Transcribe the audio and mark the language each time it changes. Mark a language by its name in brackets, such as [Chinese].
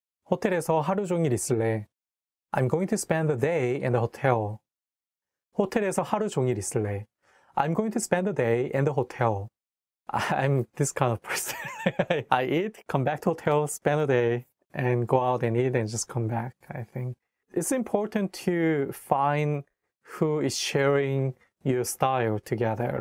[Korean] 호텔에서 하루 종일 있을래? [English] I'm going to spend the day in the hotel. [Korean] 호텔에서 하루 종일 있을래? [English] I'm going to spend the day in the hotel. I'm this kind of person. I eat, come back to hotel, spend a day, and go out and eat and just come back, I think. It's important to find who is sharing your style together.